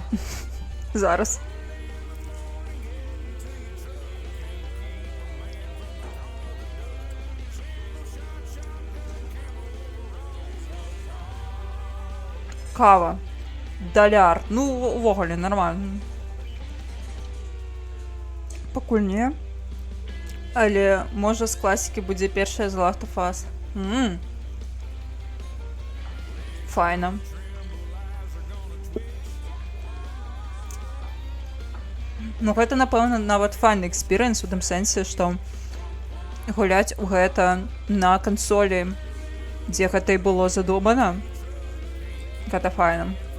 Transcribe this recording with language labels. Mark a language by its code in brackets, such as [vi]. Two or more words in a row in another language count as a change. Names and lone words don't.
[be] Зараз. Кава. $1. Ну, увогуле, нормально. Пакульне. Але, може, з класіки буде першая з Last of Us. Файна. Ну, гэта, напэўна, нават файны экспірыенс у тым сэнсе, што гуляць у гэта на кансолі, дзе гэта і было задумана, гэта файна.